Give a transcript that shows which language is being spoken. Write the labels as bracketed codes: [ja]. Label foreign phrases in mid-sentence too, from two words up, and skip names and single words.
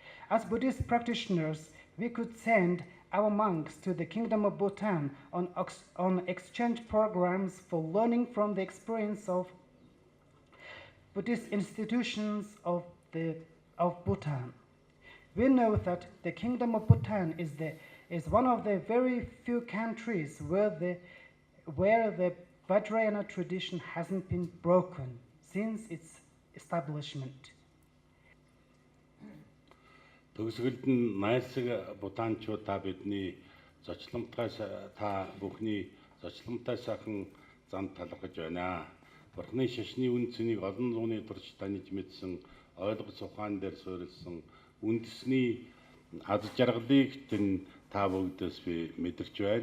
[en] As Buddhist practitioners, we could send our monks to the Kingdom of Bhutan on exchange programs for learning from the experience of Buddhist institutions of Bhutan. We know that the Kingdom of Bhutan is one of the very few countries where the Vajrayana tradition hasn't been broken since its establishment. [mn] Төгсгөлд нь найсаг Бутанчууд та бидний зочломтойс та бүхний зочломтой сайхан зам талархаж байна. Бурхны шашны үн цэнийг олон зууны турш таньж мэдсэн ойлгох ухаан дээр суурилсан үндэсний аз жаргалыг тэн та бүгдээс би мэдэрч байна.